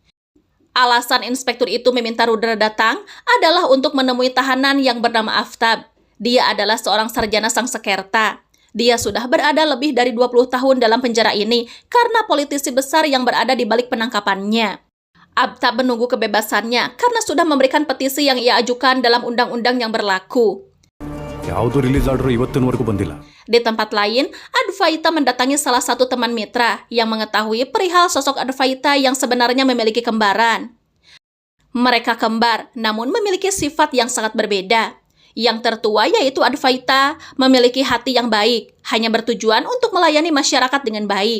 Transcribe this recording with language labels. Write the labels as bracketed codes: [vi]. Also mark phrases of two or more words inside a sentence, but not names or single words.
[id] Alasan inspektur itu meminta Rudra datang adalah untuk menemui tahanan yang bernama Aftab. Dia adalah seorang sarjana Sangsekerta. Dia sudah berada lebih dari 20 tahun dalam penjara ini karena politisi besar yang berada di balik penangkapannya. Aftab menunggu kebebasannya karena sudah memberikan petisi yang ia ajukan dalam undang-undang yang berlaku. [kn] ಯಾವುದು [en] release order [kn] ಇವತ್ತಿನವರೆಗೂ ಬಂದಿಲ್ಲ. [id] Di tempat lain, Advaita mendatangi salah satu teman Mitra yang mengetahui perihal sosok Advaita yang sebenarnya memiliki kembaran. Mereka kembar, namun memiliki sifat yang sangat berbeda. Yang tertua yaitu Advaita memiliki hati yang baik, hanya bertujuan untuk melayani masyarakat dengan baik.